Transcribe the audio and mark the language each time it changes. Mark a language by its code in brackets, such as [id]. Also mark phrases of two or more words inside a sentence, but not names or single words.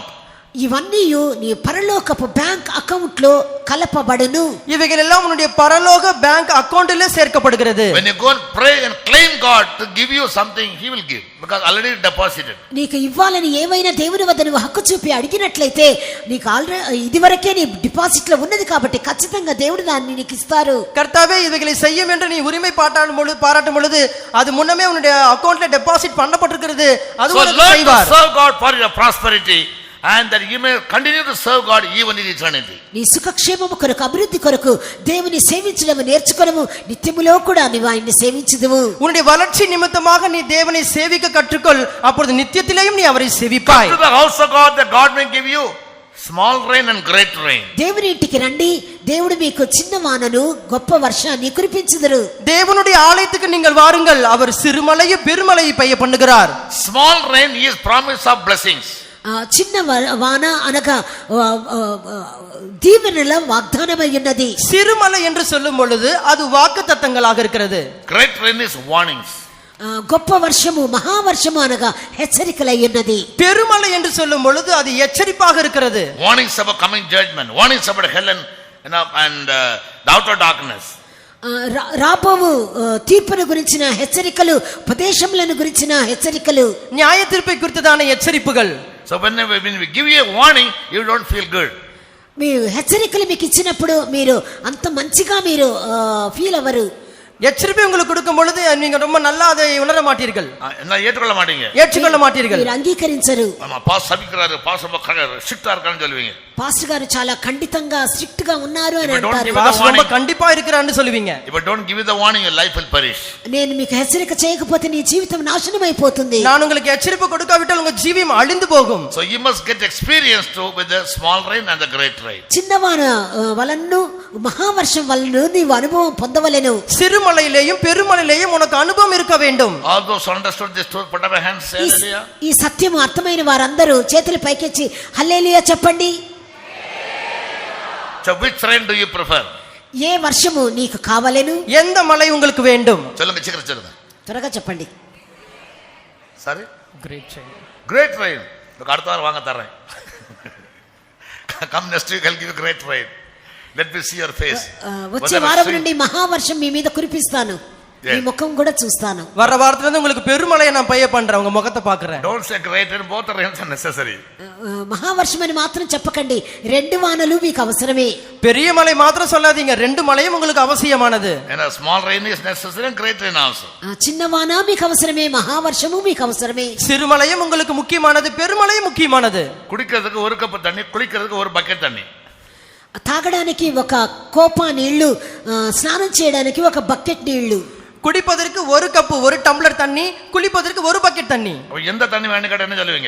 [te] ఇవన్నీ నీ పరలోకపు [en] bank account [te] లో కలపబడును. [ta] இவைகள் எல்லாம் உன்னுடைய பரலோக பேங்க் அக்கவுண்டிலே சேர்க்கப்படுகிறது. [en] When you go and pray and claim God to give you something, He will give, because already deposited. [te] నీకు ఇవ్వాలని ఏమైనా దేవుని వద్ద నువ్వు హక్కు చూపి అడిగినట్లయితే, నీకు ఆల్రెడీ ఇదివరకే నీ డిపాజిట్ లో ఉన్నది కాబట్టి ఖచ్చితంగా దేవుడు దాన్ని నీకు ఇస్తారు. [ta] கர்த்தாவே இவைகளை செய்யும் என்று நீ உரிமை பாராட்டும் பொழுது அது முன்னமே உன்னுடைய அக்கவுண்ட்ல டெபாசிட் பண்ணப்பட்டிருக்கிறது, அது [en] So [ta] உனக்கு [en] learn to [ta] செய்வார். [en] serve God for your prosperity, and that you may continue to serve God even in eternity. [te] నీ సుఖక్షేమము కొరకు, అభివృద్ధి కొరకు దేవుని సేవించడం నేర్చుకోవడము, నిత్యములో కూడా నీవు ఆయన్ని సేవించుదువు. [ta] உன்னுடைய வளர்ச்சி நிமித்தமாக நீ தேவனை சேவிக்க கற்றுக்கொள், அப்பொழுது நித்தியத்திலேயும் நீ அவரை சேவிப்பாய். [en] Come to the house of God, that God may give you small rain and great rain. [te] దేవుని ఇంటికి రండి, దేవుడు మీకు చిన్న వానను గొప్ప వర్షాన్ని కురిపించుదురు. [ta] தேவனுடைய ஆலயத்துக்கு நீங்கள் வாருங்கள், அவர் சிறுமலையை பெருமலையை பெய்ய பண்ணுகிறார். [en] Small rain is promise of blessings. [te] చిన్న వాన అనగా దీవెనల వాగ్దానమై ఉన్నది. [ta] சிறுமலை என்று சொல்லும் பொழுது அது வாக்குத்தத்தங்களாக இருக்கிறது. [en] Great rain is warnings. [te] గొప్ప వర్షము, మహావర్షము అనగా హెచ్చరికలై ఉన్నది. [ta] பெருமலை என்று சொல்லும் பொழுது அது எச்சரிப்பாக இருக்கிறது. [en] Warnings about coming judgment, warnings about hell and the outer darkness. [te] రాబోవు తీర్పును గురించిన హెచ్చరికలు, ఉపదేశములను గురించిన హెచ్చరికలు, న్యాయ తీర్పై [ta] குறித்ததான எச்சரிப்புகள். [en] So when we give you a warning, you don't feel good. [te] మీరు హెచ్చరికలు మీకు ఇచ్చినప్పుడు మీరు అంత మంచిగా మీరు ఫీల్ అవ్వరు. [ta] எச்சரிப்பை உங்களுக்கு கொடுக்கும் பொழுது நீங்க ரொம்ப நல்லா அதை உணர மாட்டீர்கள், என்ன ஏற்றுக்கொள்ள மாட்டீங்க, ஏற்றுக்கொள்ள மாட்டீர்கள். [te] మీరు అంగీకరించరు. [ta] ஆமா, பாஸ் சபிக்கிறாரு, பாஸ் ரொம்ப ஸ்ட்ரிக்ட்டா இருக்கான்னு சொல்லுவீங்க. [te] పాస్టర్ గారు చాలా ఖండితంగా స్ట్రిక్ట్ గా ఉన్నారు అని [en] If you don't [te] అంటారు. [en] give [ta] பாஸ் ரொம்ப கண்டிப்பா இருக்கிறான்னு சொல்லுவீங்க. [en] If you don't give you the warning, your life will perish. [te] నేను మీకు హెచ్చరిక చేయకపోతే నీ జీవితం నాశనం అయిపోతుంది. [ta] நான் உங்களுக்கு எச்சரிப்பு கொடுக்காவிட்டால் உங்க ஜீவியம் அழிந்து போகும். [en] So you must get experience too with the small rain and the great rain. [te] చిన్నవాన వలనను మహావర్షం వలన నీవు అనుభవం పొందవలెను. [ta] சிறுமலையிலேயும் பெருமலையிலேயும் உனக்கு அனுபவம் இருக்க வேண்டும். [en] All those who understood this truth, put up your hands, say hallelujah. [te] ఈ సత్యం అర్థమైన వారందరూ చేతులు పైకెత్తి హల్లెలూయా చెప్పండి. [en] So which rain do you prefer? [te] ఏ వర్షము నీకు కావలెను? [ta] எந்த மலை உங்களுக்கு வேண்டும்? சொல்லுங்க, சீக்கிரம் சொல்லுங்க. [te] త్వరగా చెప్పండి. [en] Sorry? Great rain. Great rain. [ta] அடுத்த வாரம் வாங்க தரேன். [en] Come next week, I'll give you great rain. Let me see your face. [te] వచ్చే వారం నుండి మహావర్షం మీ మీద కురిపిస్తాను, మీ ముఖం కూడా చూస్తాను. [ta] வர வாரத்துல இருந்து உங்களுக்கு பெருமலையை நான் பெய்ய பண்றேன், உங்க முகத்தை பார்க்கறேன். [en] Don't say great rain, both rains are necessary. [te] మహావర్షం అని మాత్రం చెప్పకండి, రెండు వానలు మీకు అవసరమే. [ta] பெரிய மலை மாத்திரம் சொல்லாதீங்க, ரெண்டு மலையும் உங்களுக்கு அவசியமானது. [en] And a small rain is necessary and great rain also. [te] చిన్న వాన మీకు అవసరమే, మహావర్షము మీకు అవసరమే. [ta] சிறுமலையும் உங்களுக்கு முக்கியமானது, பெருமலையும் முக்கியமானது. குடிக்கிறதுக்கு ஒரு கப் தண்ணி, குளிக்கிறதுக்கு ஒரு பக்கெட் தண்ணி. [te] తాగడానికి ఒక కోపా నీళ్లు, స్నానం చేయడానికి ఒక బకెట్ నీళ్లు. [ta] குடிப்பதற்கு ஒரு கப்பு ஒரு டம்ளர் தண்ணி, குளிப்பதற்கு ஒரு பக்கெட் தண்ணி. எந்த தண்ணி வேணும் கேட்டா என்ன சொல்லுவீங்க?